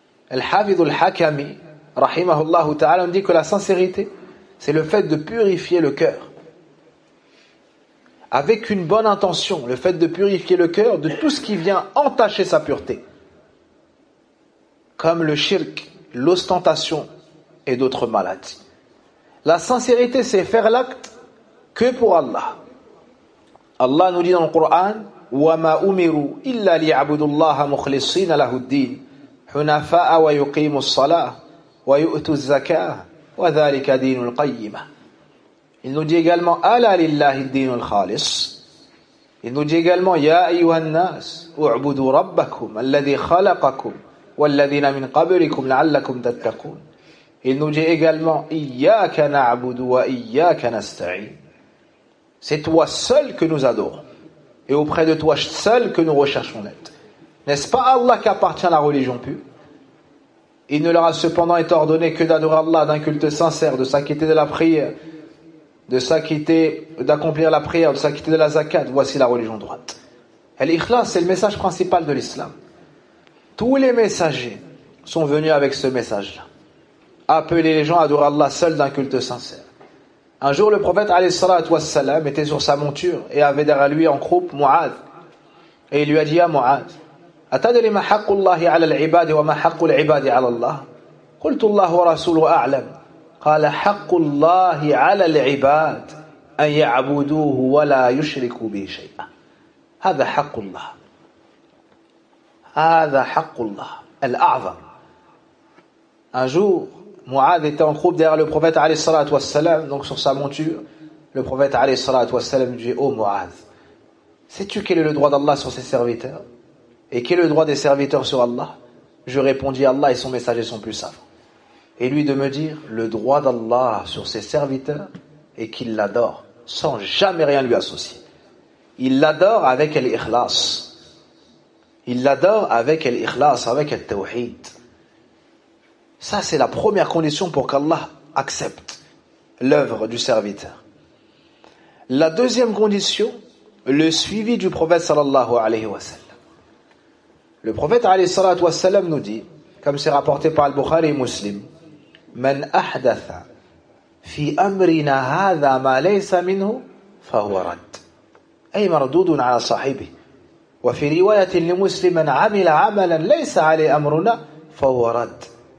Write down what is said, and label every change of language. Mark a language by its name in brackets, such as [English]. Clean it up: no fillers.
[French] Al-Hafidh al-Hakimi rahimahullah ta'ala dit que la sincérité, c'est le fait de purifier le cœur avec une bonne intention, le fait de purifier le cœur de tout ce qui vient entacher sa pureté, comme le shirk, l'ostentation et d'autres maladies. La sincérité, c'est faire l'acte que pour Allah. Allah nous dit dans le Coran [Arabic] وَمَا أُمِرُوا إِلَّا لِيَعْبُدُ اللَّهَ مُخْلِصِينَ لَهُ الدِّينَ حُنَفَاءَ وَيُقِيمُ الصَّلَاةَ وَيُؤْتُ الزَّكَاةَ وَذَلِكَ دِينُ الْقَيِّمَةَ. [French] Il nous dit également [Arabic] أَلَا لِلَّهِ الدِّينُ الْخَالِصِ. [French] Il nous dit également [Arabic] يَا أَيُّهَا النَّاسُ اُعْبُدُوا رَبَّكُمْ الَّذِي خَلَقَكُمْ وَالَّذِينَ مِنْ قَبْلِكُمْ لَعَلَّكُمْ تَتَّقُونَ. [French] Il nous dit également [Arabic] « Iyaka na'budu wa iyaka nasta'in ». [French] C'est toi seul que nous adorons et auprès de toi seul que nous recherchons l'aide. N'est-ce pas Allah qui appartient à la religion pure? Il ne leur a cependant été ordonné que d'adorer Allah d'un culte sincère, de s'acquitter de la prière, de s'acquitter, d'accomplir la prière, de s'acquitter de la zakat. Voici la religion droite. Al-ikhlas, c'est le message principal de l'islam. Tous les messagers sont venus avec ce message-là. Appeler les gens à adorer Allah seul d'un culte sincère. Un jour, le prophète, alayhi salatu wassalam, était sur sa monture et avait derrière lui en croupe Mu'ad. [Arabic] Et il lui a dit, « Ya Mu'ad, atadri ma haqqullahi ala al-ibadi wa ma haqqul ibadi ala Allah ?»« Qultu Allah wa rasuluhu a'lam »« Qala haqqullahi ala al-ibad أن يعبدوه ولا يشركوا به شيئا. هذا حق الله، هذا حق الله الأعظم. [French] Un jour, Mu'adh était en groupe derrière le prophète عليه الصلاة والسلام, donc sur sa monture, le prophète عليه الصلاة والسلام dit: Ô Mu'adh, sais-tu quel est le droit d'Allah sur ses serviteurs et quel est le droit des serviteurs sur Allah? Je répondis: Allah et son messager sont plus savants. Et lui de me dire: le droit d'Allah sur ses serviteurs est qu'il l'adore sans jamais rien lui associer. Il l'adore avec l'ikhlas. Il l'adore avec l'ikhlas, avec le tawhid. Ça, c'est la première condition pour qu'Allah accepte l'œuvre du serviteur. La deuxième condition, le suivi du prophète sallallahu alayhi wa sallam. Le prophète alayhi salatu wa sallam nous dit, comme c'est rapporté par Al-Bukhari et Muslim, [Arabic] « Man ahdatha fi amrina hadha ma laysa minhu fahuwa radd. » Ay mardoudun ala sahibi. وفي رواية لمسلم عمل عملا ليس عليه أمرنا فهو رد.